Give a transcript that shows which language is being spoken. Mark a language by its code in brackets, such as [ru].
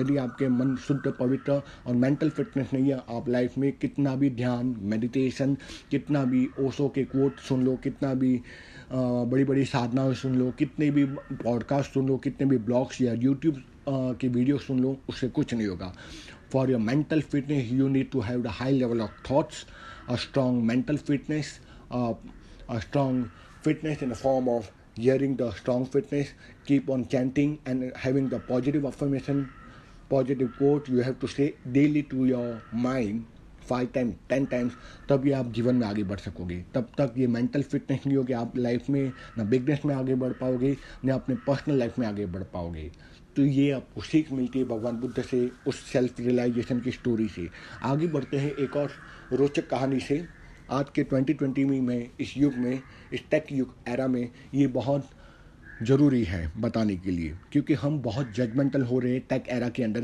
[hi] यदि आपके मन शुद्ध, पवित्र और मेंटल फिटनेस नहीं है, आप लाइफ में कितना भी ध्यान, मेडिटेशन, कितना भी ओशो के कोट सुन लो, कितना भी बड़ी बड़ी साधनाएं सुन लो, कितने भी पॉडकास्ट सुन लो, कितने भी ब्लॉग्स या यूट्यूब की वीडियो सुन लो, उससे कुछ नहीं होगा। [en] For your mental fitness, you need to have the high level of thoughts, a strong mental fitness, a strong fitness in the form of hearing the strong fitness, keep on chanting and having the positive affirmation, positive quote you have to say daily to your mind 5 times 10 times, [hi] तब ये आप जीवन में आगे बढ़ सकोगे। तब तक ये मेंटल फिटनेस नहीं होगी, आप लाइफ में ना बिजनेस में आगे बढ़ पाओगे, ना अपने पर्सनल लाइफ में आगे बढ़ पाओगे। तो ये आपको सीख मिलती है भगवान बुद्ध से, उस सेल्फ रियलाइजेशन की स्टोरी से। आगे बढ़ते हैं एक और रोचक कहानी से। आज के 2020 में, इस युग में, इस टेक युग एरा में ये बहुत ज़रूरी है बताने के लिए, क्योंकि हम बहुत जजमेंटल हो रहे हैं टेक एरा के अंदर।